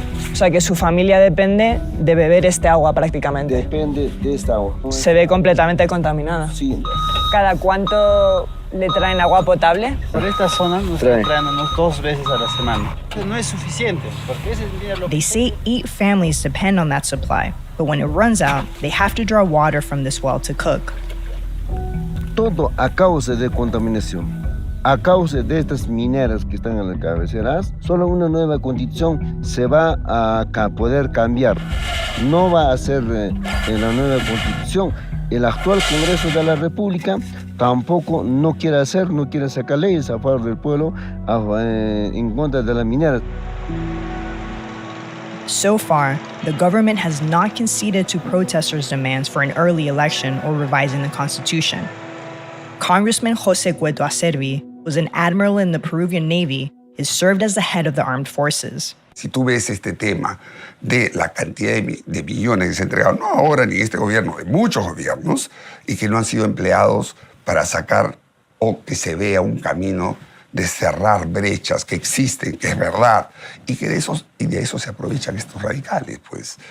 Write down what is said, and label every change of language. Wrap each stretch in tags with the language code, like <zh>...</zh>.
<es>O sea que su familia depende de beber este agua prácticamente. Depende de esta agua. Se ve completamente contaminada. Sí. ¿Cada cuánto le traen agua potable? Por esta zona nos están trayendo unos 2 veces a la semana. No es suficiente, porque ese día lo</es> <en>They say 8 families depend on that supply, but when it runs out, they have to draw water from this well to cook.</en> <es>Todo a causa de contaminación. A causa de estas mineras que están en las cabeceras, solo una nueva constitución se va a poder cambiar. No va a ser en la nueva constitución. El actual Congreso de la República tampoco no quiere sacar leyes a favor del pueblo en contra de las mineras.</es> <en>So far, the government has not conceded to protesters' demands for an early election or revising the Constitution. Congressman José Cueto Acerbi was an admiral in the Peruvian Navy, has served as the head of the armed forces.</en> <es>Si tú ves este tema de la cantidad de millones que se han entregado, no ahora ni en este gobierno, de muchos gobiernos, y que no han sido empleados para sacar o que se vea un camino de cerrar brechas que existen, que es verdad, y que de eso se aprovechan estos radicales, pues.</es>